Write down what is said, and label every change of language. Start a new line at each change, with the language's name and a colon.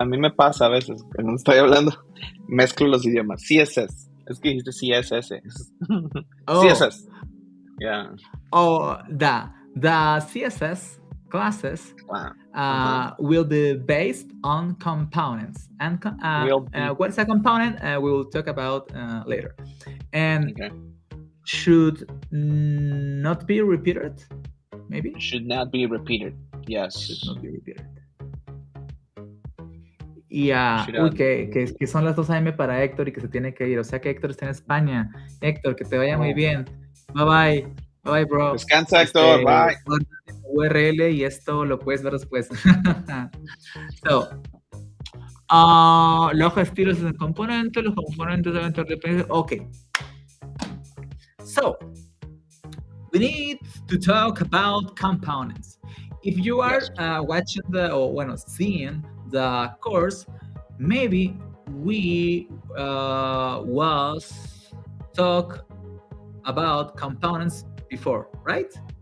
Spanish: A mí me pasa a veces, cuando estoy hablando, mezclo los idiomas. CSS, es que dijiste CSS. CSS, yeah.
English: Oh, the CSS classes will be based on components. And what is a component? We will talk about later. And should not be repeated, maybe? Should not be repeated, yes. Should not be repeated.
Spanish: Ya, que son las 2 AM para Héctor y que se tiene que ir. O sea que Héctor está en España. Héctor, que te vaya muy bien.
English: Bye, bro.
Spanish: Descansa, Héctor.
English: Bye.
Spanish: URL y esto lo puedes ver después. So, la hoja de estilo es el componente, los componentes deben ser dependientes.
English: Okay. So, we need to talk about components. If you are watching seeing the course, maybe we was talk about components before, right?